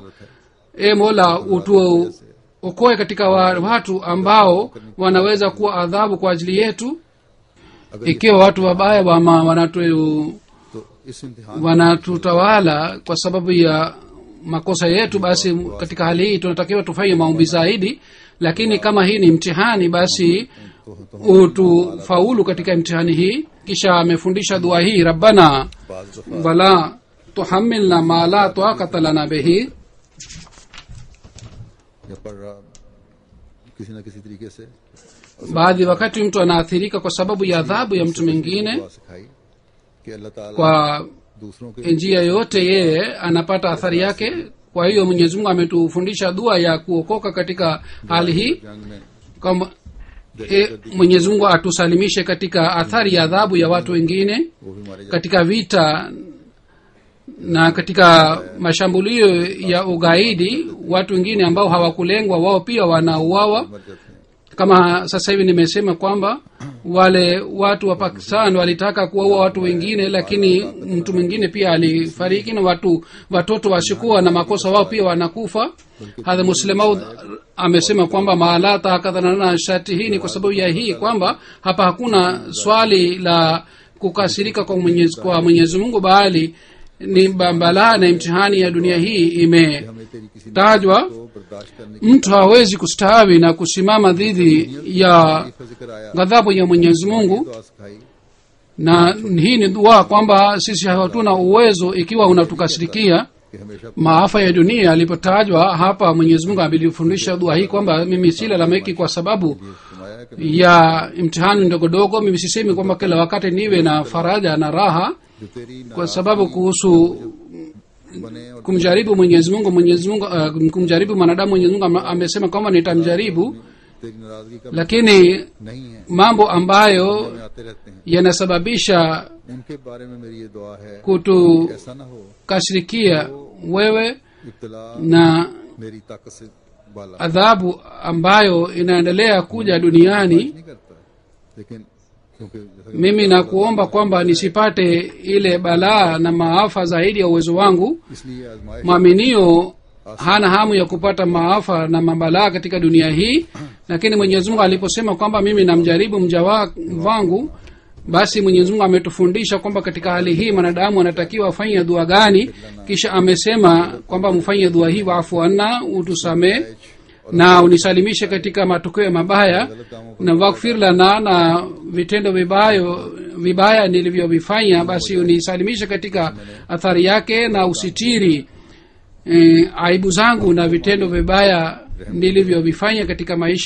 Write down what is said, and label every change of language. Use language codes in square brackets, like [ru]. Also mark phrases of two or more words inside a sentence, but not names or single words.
[sw] E Mola, utuokoe katika watu ambao wanaweza kuwa adhabu kwa ajili yetu. Ikiwa watu wabaya [hi] तो इस इम्तिहान [sw] wanatutawala kwa sababu ya makosa yetu, basi katika hali hii tunatakiwa tufanye maombi zaidi. Lakini kama hii ni mtihani, basi utufaulu katika mtihani hii. Kisha amefundisha dua hii, rabbana [hi] बाज दफा [ar] ولا تحملنا ما لا طاقة لنا به. [hi] या पढ़ रहा किसी न किसी तरीके से [sw] Baadhi wakati mtu anaathirika kwa sababu ya adhabu ya mtu mwingine, [hi] दुआ सिखाई कि अल्लाह ताला [sw] kwa [hi] दूसरों के [sw] njia yoyote yeye anapata athari yake. Kwa hiyo Mwenyezi Mungu ametufundisha dua ya kuokoka katika hali hii, [hi] जंग में [sw] kwamba Mwenyezi Mungu atusalimishe katika athari ya adhabu ya watu wengine [hi] वो भी मारे [sw] katika vita na katika mashambulio ya ugaidi. Watu wengine ambao hawakulengwa wao pia wanauawa. [hi] मर जाते हैं [sw] Kama sasa hivi nimesema kwamba wale watu wa Pakistan walitaka kuwaua watu wengine, lakini mtu mwingine pia alifariki, na watoto wasikuwa na makosa wao pia wanakufa. Hadha Muslimaud amesema kwamba maalata hakadhanana shati hii ni kwa sababu ya hii kwamba hapa hakuna swali la kukasirika kwa Mwenyezi Mungu, bali ni balaa na imtihani ya dunia hii imetajwa. [hi] हमें तेरी किसी को बर्दाश्त करने की [sw] Mtu hawezi kustawi na kusimama dhidi ya [hi] का जिक्र आया [sw] ghadhabu ya Mwenyezi Mungu, [hi] दुआ सिखाई [sw] na hii ni dua kwamba sisi hatuna uwezo. Ikiwa unatukasirikia [hi] कि हमेशा [sw] maafa ya dunia alipotajwa hapa, Mwenyezi Mungu amenifundisha dua hii kwamba mimi silalamiki kwa sababu [hi] फरमाया कि [sw] ya imtihani ndogo. Mimi sisemi kwamba kila wakati niwe na faraja na raha, [hi] जो तेरी [sw] kwa sababu kuhusu [hi] बने और [sw] kumjaribu Mwenyezi Mungu kumjaribu mwanadamu, Mwenyezi Mungu amesema kwamba nitamjaribu, [hi] तेरी नाराजगी का [sw] lakini [hi] नहीं है [sw] mambo ambayo [hi] में आते रहते हैं [sw] yanasababisha [hi] उनके बारे में मेरी ये दुआ है [sw] kutukasirikia [hi] ऐसा ना हो [sw] wewe [hi] इब्तिला [sw] na [hi] मेरी ताकत से बाला [sw] adhabu ambayo inaendelea kuja duniani. [hi] नहीं करता है, लेकिन क्योंकि जैसा कि [sw] Mimi nakuomba kwamba nisipate ile balaa na maafa zaidi ya uwezo wangu. [hi] इसलिए आजमाइश [sw] Mwaminio hana hamu ya kupata maafa na mabalaa katika dunia hii, lakini Mwenyezi Mungu aliposema kwamba mimi namjaribu mja wangu, basi Mwenyezi Mungu ametufundisha kwamba katika hali hii mwanadamu anatakiwa afanye dua gani. Kisha amesema kwamba mfanye dua hii, [ar] واعف عنا, [sw] utusamee na unisalimishe katika matokeo mabaya, na [ar] واغفر لنا, [sw] na vitendo vibaya nilivyovifanya basi unisalimishe katika athari yake, na usitiri aibu zangu na vitendo vibaya nilivyovifanya katika maisha,